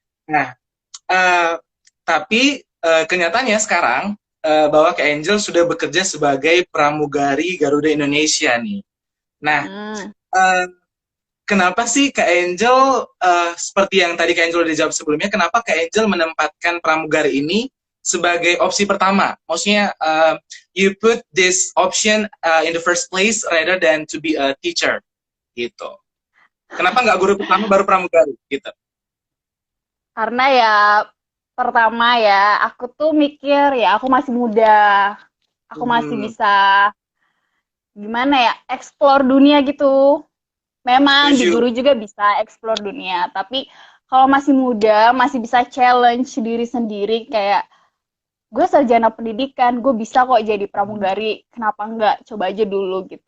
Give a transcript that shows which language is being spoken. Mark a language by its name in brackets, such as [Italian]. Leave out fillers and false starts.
[Indonesian] Nah, eh, tapi kenyataannya sekarang bahwa Kak Angel sudah bekerja sebagai pramugari Garuda Indonesia nih. Nah, Hmm. eh, kenapa sih Kak Angel, seperti yang tadi Kak Angel udah jawab sebelumnya, kenapa Kak Angel menempatkan pramugari ini sebagai opsi pertama? Maksudnya, [English] you put this option in the first place rather than to be a teacher, [Indonesian] gitu. Kenapa nggak guru pertama baru pramugari, gitu? Karena ya pertama ya, aku tuh mikir ya aku masih muda, aku masih Hmm, bisa gimana ya, explore dunia gitu. Memang di setuju. guru juga bisa explore dunia, tapi kalau masih muda, masih bisa challenge diri sendiri kayak gue sarjana pendidikan, gue bisa kok jadi pramugari, kenapa enggak? Coba aja dulu gitu.